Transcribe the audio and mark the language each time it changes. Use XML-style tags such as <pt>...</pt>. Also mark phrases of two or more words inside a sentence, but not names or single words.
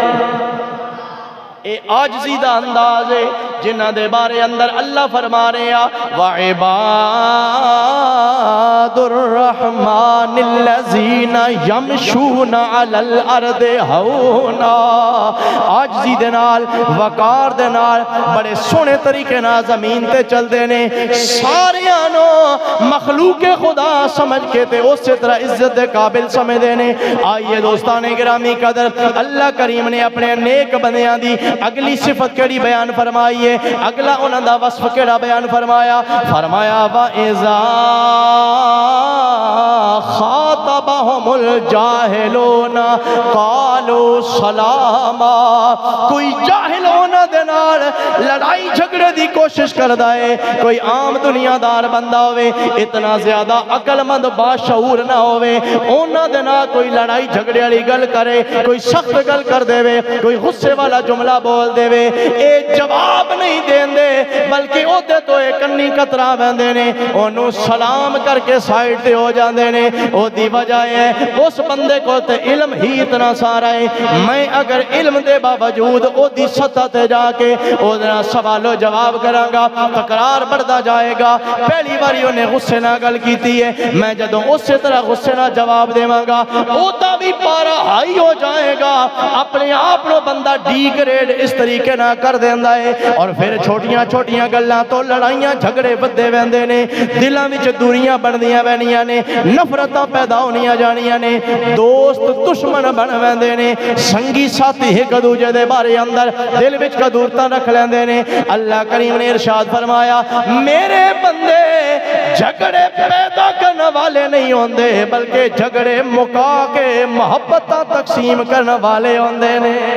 <pa>اے عاجزی دا انداز ہے جنہ دے بارے اندر اللہ فرما رہے ہیں</pa> <ar>وَعِبَادُ الرَّحْمَنِ الَّذِينَ يَمْشُونَ عَلَى الْأَرْضِ هَوْنًا.</ar> <pa>عاجزی دے نال وقار دے نال بڑے سونے طریقے نال زمین تے چل دے نے, ساریاں نو مخلوق خدا سمجھ کے تے اسی طرح عزت دے قابل سمجھ دے نے. آئیے دوستان گرامی قدر اللہ کریم نے اپنے نیک بندیاں دی اگلی صفت کیڑی بیان فرمائی ہے, اگلا انہاں دا وصف کیڑا بیان فرمایا, فرمایا</pa> <ar>وَإِذَا خَاطَبَهُمُ الْجَاهِلُونَ قَالُوا سَلَامًا.</ar> <pa>کوئی جاہل ہونا دے نال لڑائی جھگڑے دی کوشش کردا ہے, کوئی عام دنیا دار بندہ ہوئے اتنا زیادہ عقل مند باشعور نہ ہوئے, انہاں دے نال کوئی لڑائی جھگڑے والی گل کرے, کوئی سخت گل کر دے وے, کوئی غصے والا جملہ بول دے وے, اے جواب نہیں دین دے بلکہ او دے تو ایک کنی قطرہ بندے نے انہوں سلام کر کے سائیڈ تے ہو جاندے نے. او دی وجہ ہے اس بندے کو تے علم ہی اتنا سارا ہے, میں اگر علم دے باوجود او دی سطح تے جا کے او دنا سوال و جواب کراں گا تکرار بڑھدا جائے گا. پہلی باری انہیں غصے نہ گل کیتی ہے, میں جدوں اسی طرح غصے نہ جواب دیواں گا او دا بھی پارا ہائی ہو جائے گا, اپنے آپ نو بندہ ڈی گریڈ اس طریقے نہ کر دیندا ہے, اور پھر چھوٹیاں چھوٹیاں گلاں تو لڑائیاں جھگڑے بدے ویندے نے, دلاں وچ دوریاں بندیاں وینیاں نے, نفرتاں پیدا ہونیاں جانیاں نے, دوست دشمن بن ویندے نے, سنگی ساتھی ایک دوجے دے بارے اندر دل وچ کدورتاں رکھ لیندے نے. اللہ کریم نے ارشاد فرمایا میرے بندے جھگڑے پیدا کرنے والے نہیں ہوندے بلکہ جھگڑے مکا کے محبتاں تقسیم کرنے والے ہوندے نے.</pa>